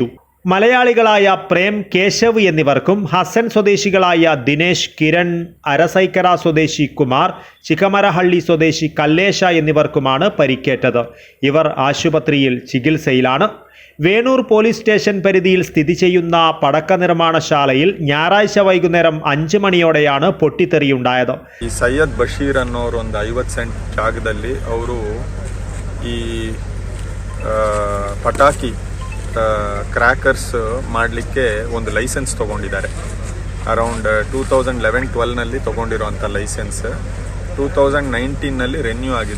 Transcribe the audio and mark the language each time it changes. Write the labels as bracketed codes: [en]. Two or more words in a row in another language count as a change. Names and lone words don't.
[ml] മലയാളികളായ പ്രേം, കേശവ് എന്നിവർക്കും ഹസൻ സ്വദേശികളായ ദിനേശ്, കിരൺ, അരസൈക്കര സ്വദേശി കുമാർ, ചിക്കമരഹള്ളി സ്വദേശി കല്ലേശ എന്നിവർക്കുമാണ് പരിക്കേറ്റത്. ഇവർ ആശുപത്രിയിൽ ചികിത്സയിലാണ്. വേണൂർ [en] police station [ml] പരിധിയിൽ സ്ഥിതി ചെയ്യുന്ന പടക്ക നിർമ്മാണശാലയിൽ ഞായറാഴ്ച വൈകുന്നേരം 5 മണിയോടെയാണ് പൊട്ടിത്തെറിയുണ്ടായത്. [kn] ಈ ಸೈಯದ್ ಬಶೀರ್ ಅನ್ನೋರು ಒಂದು 50 ಸೆಂಟ್ ಜಾಗದಲ್ಲಿ ಅವರು ಈ ಪಟಾಕಿ ಕ್ರ್ಯಾಕರ್ಸ್ ಮಾಡಲಿಕ್ಕೆ ಒಂದು ಲೈಸೆನ್ಸ್ ತೊಗೊಂಡಿದ್ದಾರೆ. ಅರೌಂಡ್ 2011-12ನಲ್ಲಿ ತೊಗೊಂಡಿರೋಂಥ ಲೈಸೆನ್ಸ್ 2019ನಲ್ಲಿ ರೆನ್ಯೂ ಆಗಿದೆ.